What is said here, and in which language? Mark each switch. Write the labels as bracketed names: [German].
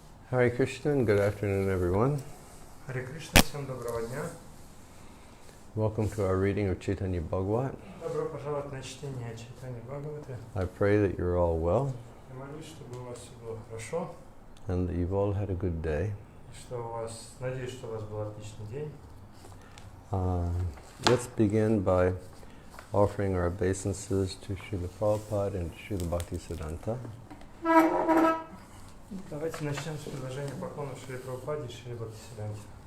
[English] Hare Krishna and good afternoon, everyone. [Russian] Харе Кришна, всем доброго дня. [English] Welcome to our reading of Chaitanya Bhagavata. [Russian] Добро пожаловать на чтение Чайтаньи Бхагаваты. [English] I pray that you're all well [Russian] Я молюсь, чтобы у вас все было хорошо, [English] and that you've all had a good day. [Russian] и что у вас, надеюсь, что у вас был отличный день. [English] Let's begin by offering our obeisances to Srila Prabhupada and Srila Bhaktisiddhanta. [Russian] Давайте начнем с предложения поклонов Шри Прабхупаде и Шри Бхактисиддханте.